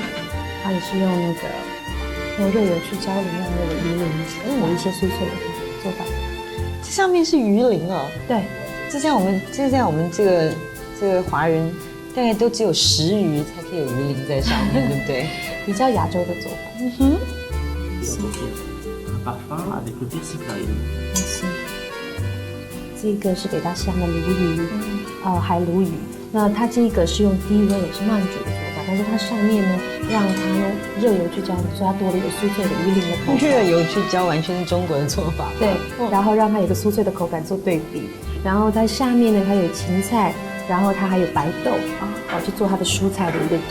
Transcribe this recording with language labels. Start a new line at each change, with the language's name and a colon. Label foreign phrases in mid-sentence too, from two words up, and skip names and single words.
Chinese: 它也是用那个用热油去浇淋让那个鱼鳞有一些酥脆的做法。这上面是鱼鳞哦。对，这在我们这个华人大概都只有食鱼才可以有鱼鳞在上面，对不对？比较亚洲的做法。
French: Parfum avec le persil cayenne.
Chinese: 这个是给它香的鲈鱼，海鲈鱼。那它这个是用低温也是慢煮的做法，但是它上面呢，让它呢热油去浇，所以它多了一个酥脆的鱼鳞的口感。热油去浇完全是中国的做法。对，然后让它有个酥脆的口感做对比。然后在下面呢，它有芹菜，然后它还有白豆去做它的蔬菜的一个点。